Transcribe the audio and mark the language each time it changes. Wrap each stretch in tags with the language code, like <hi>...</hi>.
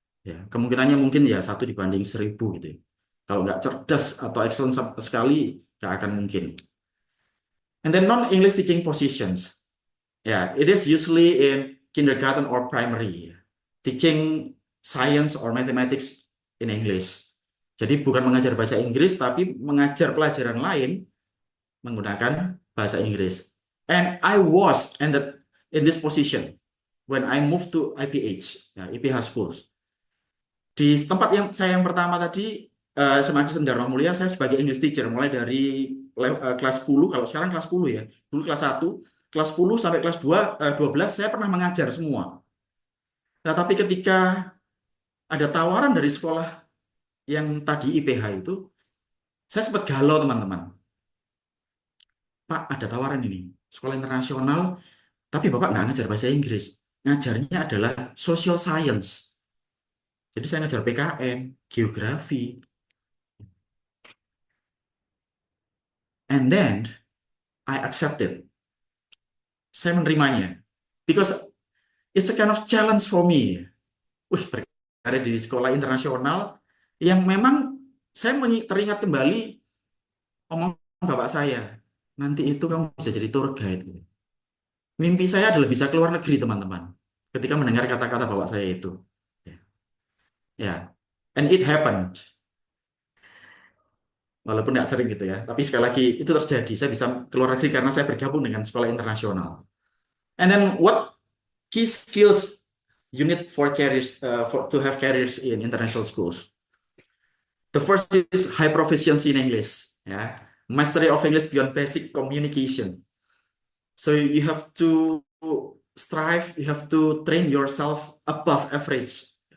<id>Ya, kemungkinannya mungkin ya 1 banding 1000 gitu. Ya. Kalau nggak cerdas atau excellent sekali, nggak akan mungkin.</id> <en>And then non-English teaching positions. Yeah, it is usually in kindergarten or primary, teaching science or mathematics in English.</en> <id>Jadi bukan mengajar bahasa Inggris, tapi mengajar pelajaran lain menggunakan bahasa Inggris.</id> <en>And I was in this position when I moved to IPH, ya, IPH schools.</en> <id>Di tempat yang saya yang pertama tadi, SMA Kristen Dharma Mulia, saya sebagai English teacher, mulai dari kelas 10, kalau sekarang kelas 10 ya, dulu kelas 1, kelas 10 sampai kelas 12, saya pernah mengajar semua. Nah, tapi ketika ada tawaran dari sekolah yang tadi IPH itu, saya sempat galau, teman-teman. Pak, ada tawaran ini, sekolah internasional, tapi Bapak nggak ngajar bahasa Inggris. Ngajarnya adalah social science. Jadi saya ngajar PKN, geografi.</id> <en>And then, I accepted. Saya menerimanya. Because it's a kind of challenge for me.</en> <id>Wih, berada di sekolah internasional yang memang saya teringat kembali omongan Bapak saya. Nanti itu kamu bisa jadi tour guide. Mimpi saya adalah bisa keluar negeri, teman-teman. Ketika mendengar kata-kata bapak saya itu. Ya, and it happened. Walaupun nggak sering gitu ya. Tapi sekali lagi, itu terjadi. Saya bisa keluar negeri karena saya bergabung dengan sekolah internasional.</id> <en>And then what key skills you need for careers, to have careers in international schools? The first is high proficiency in English. Ya. Mastery of English beyond basic communication. So you have to strive, you have to train yourself above average.</en>